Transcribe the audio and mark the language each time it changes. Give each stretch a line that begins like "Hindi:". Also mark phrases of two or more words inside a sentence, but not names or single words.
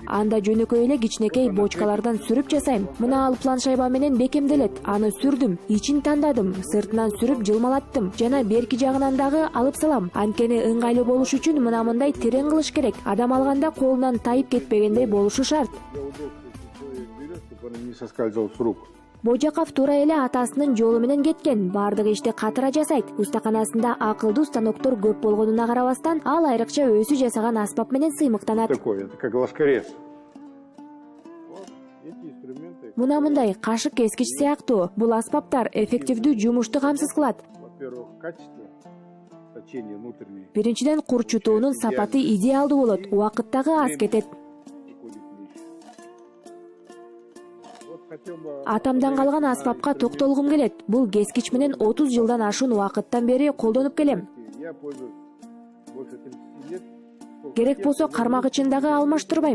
Kyrgyz: Анда жөнөкөй эле кичинекей бочкалардан сүрүп жасайм. Мына ал план шайба менен бекемделет. Аны сүрдүм, ичин тандадым, сыртынан сүрүп жылмалаттым. Жана берки жагынан дагы алып салам. Анткени ыңгайлуу болуш үчүн мына мындай терең кылыш керек. Адам алганда колунан тайып кетпегендей болушу шарт.
Russian: Не соскальзывал с рук.
Kyrgyz: Божаков туура эле атасынын жолу менен кеткен. Бардык ишти катыра жасайт. Устаканасында акылдуу станоктор көп болгонуна карабастан, ал айрыкча өзү жасаган аспап менен сыймыктанат.
Russian: Такой, это как ласкарец. Вот эти инструменты.
Kyrgyz: Мына мындай кашык кескич сыяктуу. Бул аспаптар эффективдүү жумушту камсыз кылат.
Russian: Во-первых, качество точения внутренней.
Kyrgyz: Биринчиден курчутуунун сапаты идеалдуу болот. Убакыт дагы аз кетет. Атамдан калган аспапка токтолгум келет. Бул кескич менен 30 жылдан ашуун убакыттан бери колдонуп келем. Керек болсо кармагычын дагы алмаштырбайм.